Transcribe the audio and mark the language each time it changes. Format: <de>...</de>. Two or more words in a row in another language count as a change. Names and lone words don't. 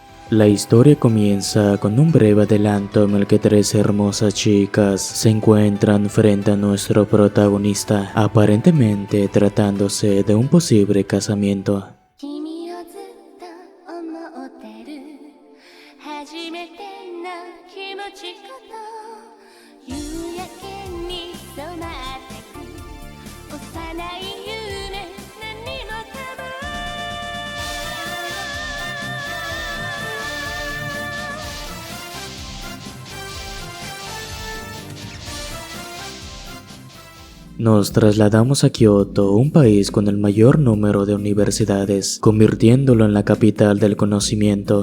<es>La historia comienza con un breve adelanto en el que tres hermosas chicas se encuentran frente a nuestro protagonista, aparentemente tratándose de un posible casamiento.</es> <ja>君をずっと思ってる初めての気持ちこと夕焼けに染まってく幼い夢何もかも</ja> <es>Nos trasladamos a Kioto, un país con el mayor número de universidades, convirtiéndolo en la capital del conocimiento.</es>